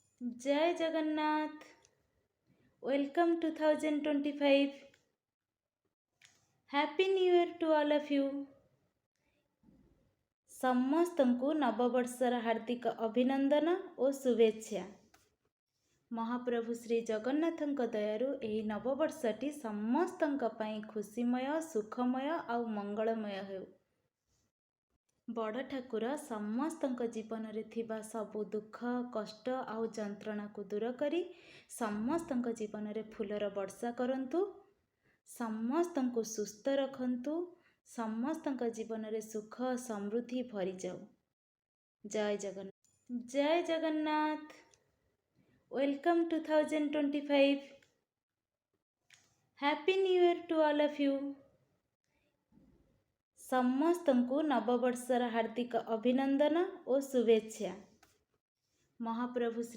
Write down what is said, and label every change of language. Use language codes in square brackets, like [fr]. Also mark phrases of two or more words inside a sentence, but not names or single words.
[or] ଜୟ ଜଗନ୍ନାଥ। वेलकम 2025। [en] Happy new year to all of you. [or] ସମସ୍ତଙ୍କୁ ନବବର୍ଷର ହାର୍ଦ୍ଦିକ ଅଭିନନ୍ଦନ ଆଉ ଶୁଭେଚ୍ଛା। ମହାପ୍ରଭୁ ଶ୍ରୀ ଜଗନ୍ନାଥଙ୍କ ଦୟାରୁ ଏହି ନବବର୍ଷଟି ସମସ୍ତଙ୍କ ପାଇଁ ଖୁସିମୟ, ସୁଖମୟ ଆଉ ମଙ୍ଗଳମୟ ହେଉ। ବଡ଼ ଠାକୁର ସମସ୍ତଙ୍କ ଜୀବନରେ ଥିବା ସବୁ ଦୁଃଖ, କଷ୍ଟ ଆଉ ଯନ୍ତ୍ରଣାକୁ ଦୂର କରି ସମସ୍ତଙ୍କ ଜୀବନରେ ଫୁଲର ବର୍ଷା କରନ୍ତୁ, ସମସ୍ତଙ୍କୁ ସୁସ୍ଥ ରଖନ୍ତୁ, ସମସ୍ତଙ୍କ ଜୀବନରେ ସୁଖ ସମୃଦ୍ଧି ଭରିଯାଉ। ଜୟ ଜଗନ୍ନାଥ। ଜୟ ଜଗନ୍ନାଥ। वेलकम 2025। [en] Happy new year to all of you. [or] ସମସ୍ତଙ୍କୁ ନବବର୍ଷର ହାର୍ଦ୍ଦିକ ଅଭିନନ୍ଦନ ଆଉ ଶୁଭେଚ୍ଛା। ମହାପ୍ରଭୁ ଶ୍ରୀ